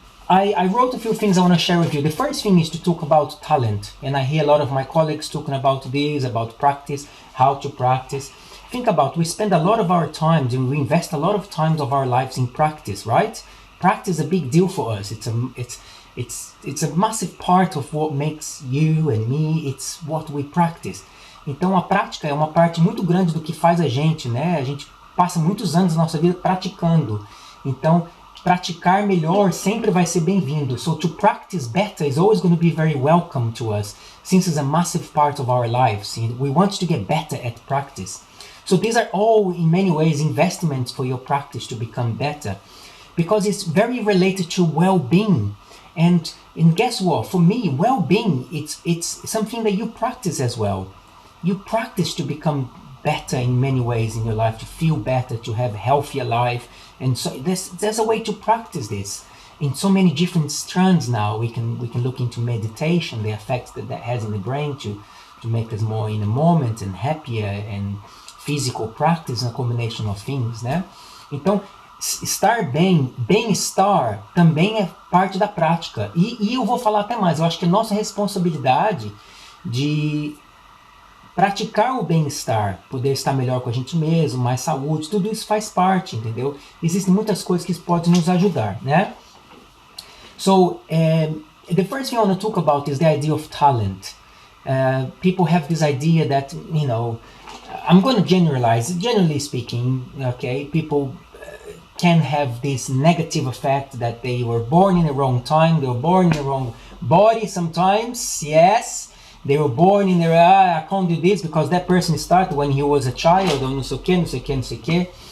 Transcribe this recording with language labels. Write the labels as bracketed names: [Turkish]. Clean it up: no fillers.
[English] I wrote a few things I want to share with you. The first thing is to talk about talent, and I hear a lot of my colleagues talking about this, about practice, how to practice. Think about, we spend a lot of our time and we invest a lot of time of our lives in practice, right? Practice is a big deal for us. It's a massive part of what makes you and me. It's what we practice. [Portuguese] Então a prática é uma parte muito grande do que faz a gente, né? A gente passa muitos anos da nossa vida praticando. Então praticar melhor sempre vai ser bem-vindo. [English] So to practice better is always going to be very welcome to us, since it's a massive part of our lives. We want to get better at practice. So these are all, in many ways, investments for your practice to become better, because it's very related to well-being. And guess what? For me, well-being, it's something that you practice as well. You practice to become better in many ways in your life, to feel better, to have a healthier life. And so there's a way to practice this in so many different strands now. We can look into meditation, the effects that has in the brain to make us more in the moment and happier, and physical practice, a combination of things, né? [Portuguese] Então, estar bem, bem-estar também é parte da prática. E eu vou falar até mais, eu acho que é nossa responsabilidade de praticar o bem-estar, poder estar melhor com a gente mesmo, mais saúde, tudo isso faz parte, entendeu? Existem muitas coisas que podem nos ajudar, né? [English] So, the first thing I want to talk about is the idea of talent. People have this idea that, I'm going to generalize, generally speaking, okay, people can have this negative effect that they were born in the wrong time, they were born in the wrong body sometimes, yes, they were born in the, I can't do this because that person started when he was a child, or [Portuguese] não sei o quê.